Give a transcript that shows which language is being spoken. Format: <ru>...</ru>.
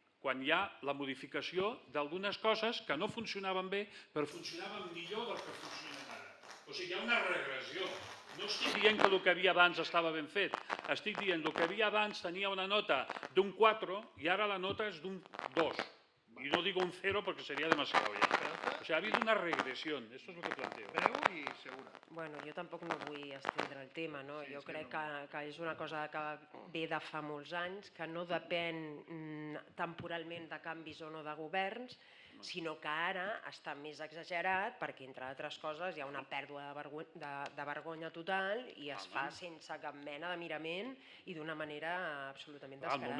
<ca>quan hi ha la modificació d'algunes coses que no funcionaven bé, però funcionaven millor del que funcionen ara. O sigui, hi ha una regressió. No estic dient que el que havia abans estava ben fet, estic dient que el que havia abans tenia una nota d'un 4 i ara la nota és d'un 2.</ca> <es>Y no digo un 0 porque sería demasiado ya. O sea, ha habido una regresión, esto es lo que planteo.</es> <ca>Breu i segura. Bueno, jo tampoc no vull estendre el tema, no? Jo crec que és una cosa que ve de fa molts anys, que no depèn temporalment de canvis o no de governs, sinó que ara està més exagerat perquè, entre altres coses, hi ha una pèrdua de vergonya total i es fa sense cap mena de mirament i d'una manera absolutament descarada.</ca>